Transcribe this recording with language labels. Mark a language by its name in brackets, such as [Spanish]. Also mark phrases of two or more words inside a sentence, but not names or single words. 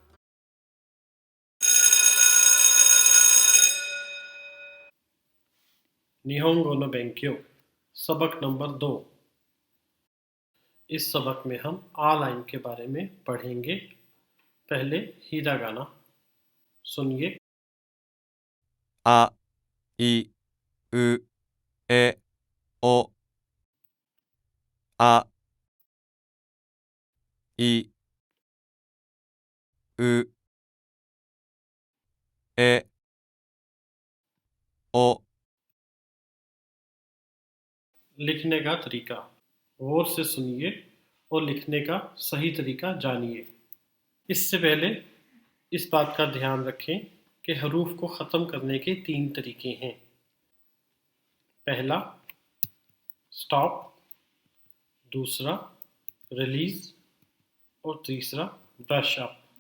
[Japanese] 日本語の勉強, [Urdu] سبق نمبر [Japanese] 2। [Urdu] اس سبق میں ہم آ لائن کے بارے میں پڑھیں گے. پہلے ہیراگانا سنیے. [Japanese] あいうえおあいうえお [Urdu] لکھنے کا طریقہ غور سے سنیے اور لکھنے کا صحیح طریقہ جانیے. اس سے پہلے اس بات کا دھیان رکھیں کہ حروف کو ختم کرنے کے 3 طریقے ہیں. پہلا سٹاپ، دوسرا ریلیز اور تیسرا [English] brush up.